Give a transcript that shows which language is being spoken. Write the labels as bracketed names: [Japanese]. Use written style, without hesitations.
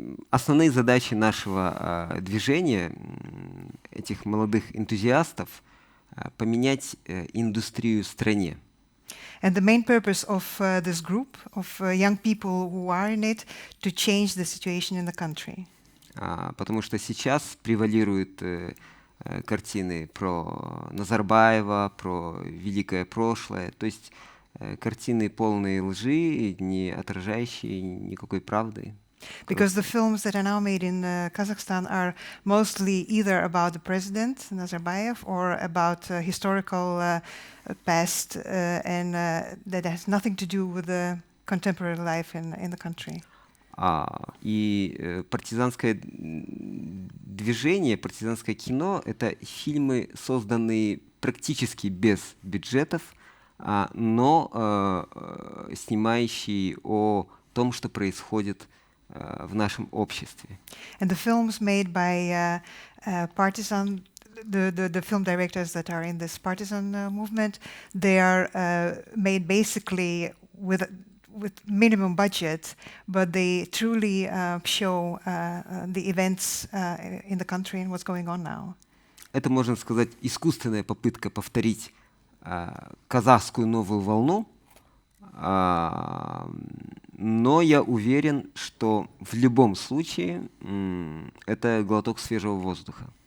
[Russian] Основные задачи нашего движения, этих молодых энтузиастов, поменять индустрию в стране. [English] And the main purpose of this group of young people who are in it to change the situation in the country. [Russian] Потому что сейчас превалируют картины про Назарбаева, про великое прошлое, то есть картины полные лжи, не отражающие никакой правды. [English] Because the films that are now made in Kazakhstan are mostly either about the president, Nazarbayev, or about historical past, and that has nothing to do with the contemporary life in the country. [Russian] И партизанское движение, партизанское кино — это фильмы, созданные практически без бюджетов, но снимающие о том, что происходит в нашем обществе. [English] And the films made by partisan, the film directors that are in this partisan movement, they are made basically with minimum budget, but they truly show the events in the country and what's going on now. [Russian] Это, можно сказать, искусственная попытка повторить казахскую новую волну, но я уверен, что в любом случае это глоток свежего воздуха.